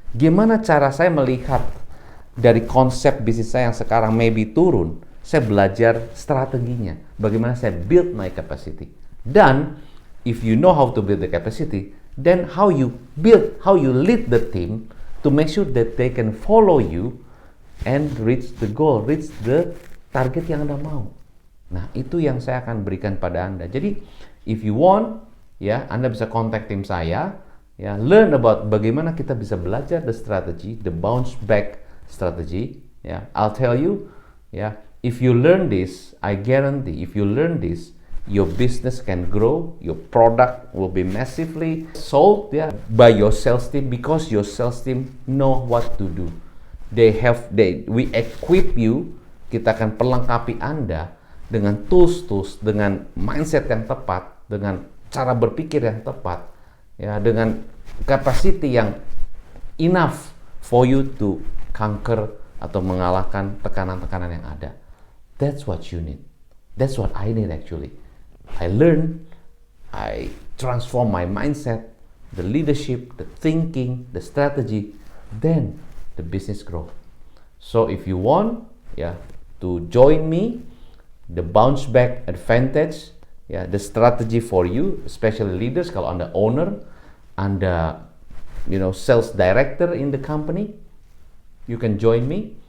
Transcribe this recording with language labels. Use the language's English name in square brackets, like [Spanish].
[Indonesian] Gimana cara saya melihat dari konsep bisnis saya yang sekarang maybe turun, saya belajar strateginya. Bagaimana saya [English] build my capacity. Dan if you know how to build the capacity, then how you lead the team to make sure that they can follow you and reach the goal, reach the target [Indonesian] yang Anda mau. Nah, itu yang saya akan berikan pada Anda. Jadi, [English] if you want, [Indonesian] ya, Anda bisa kontak tim saya, ya, [English] learn about [Indonesian] bagaimana kita bisa belajar [English] the strategy, the bounce back strategy. Ya, I'll tell you, ya, if you learn this, I guarantee, if you learn this, your business can grow, your product will be massively sold, ya, by your sales team, because your sales team know what to do. We equip you, [Indonesian] kita akan perlengkapi Anda dengan tools, dengan mindset yang tepat, dengan cara berpikir yang tepat, ya, dengan capacity yang [English] enough for you to conquer [Indonesian] atau mengalahkan tekanan-tekanan yang ada. [English] That's what you need. That's what I need actually. I learn, I transform my mindset, the leadership, the thinking, the strategy, then the business grow. So if you want, ya, to join me, the bounce back advantage, ya, the strategy for you, especially leaders, [Indonesian] kalau Anda owner, Anda, [English] sales director in the company, you can join me.